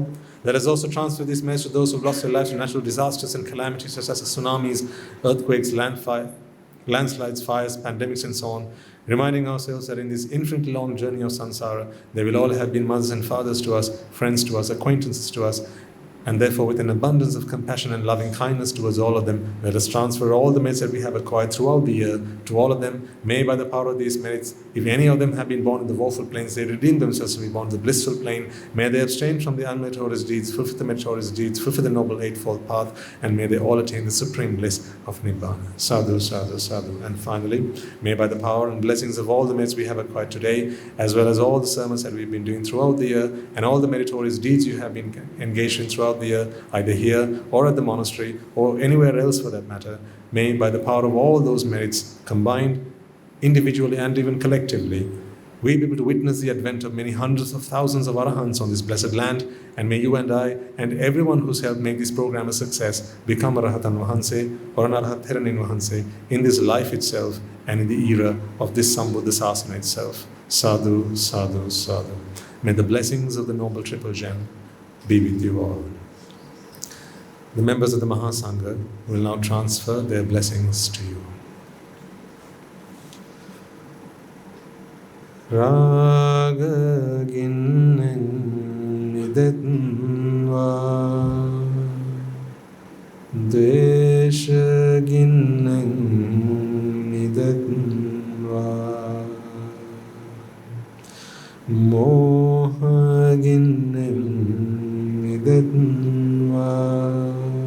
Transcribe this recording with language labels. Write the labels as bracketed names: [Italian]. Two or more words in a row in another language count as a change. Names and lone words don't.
[English] Let us also transfer these merits to those who have lost their lives in natural disasters and calamities such as tsunamis, earthquakes, landslides, fires, pandemics and so on, reminding ourselves that in this infinitely long journey of Sansára, they will all have been mothers and fathers to us, friends to us, acquaintances to us, and therefore with an abundance of compassion and loving kindness towards all of them, let us transfer all the merits that we have acquired throughout the year to all of them. May by the power of these merits, if any of them have been born in the woeful planes, they redeem themselves to be born in the blissful plane. May they abstain from the unmeritorious deeds, fulfill the meritorious deeds, fulfill the Noble Eightfold Path, and may they all attain the supreme bliss of Nibbāna. [Pali] Sadhu, sadhu, sadhu. [English] And finally, may by the power and blessings of all the merits we have acquired today, as well as all the sermons that we've been doing throughout the year, and all the meritorious deeds you have been engaged in throughout the year, either here or at the monastery or anywhere else for that matter, may by the power of all those merits combined, individually and even collectively, we be able to witness the advent of many hundreds of thousands of Arahants on this blessed land, and may you and I and everyone who's helped make this program a success become a [Sinhala] රහතන් වහන්සේ [English] or an [Sinhala] අරහත් තෙරණින් වහන්සේ [English] in this life itself and in the era of this [Pali] Sambuddha Sásana [English] itself. [Pali] Sadhu, sadhu, sadhu. [English] May the blessings of the Noble Triple Gem be with you all. The members of the Mahasangha will now transfer their blessings to you. [Sinhala] රාග ගින්නෙන් නිදෙත්වා, ද්වේෂ ගින්නෙන් නිදෙත්වා, මෝහ ගින්නෙන් නිදෙත්වා,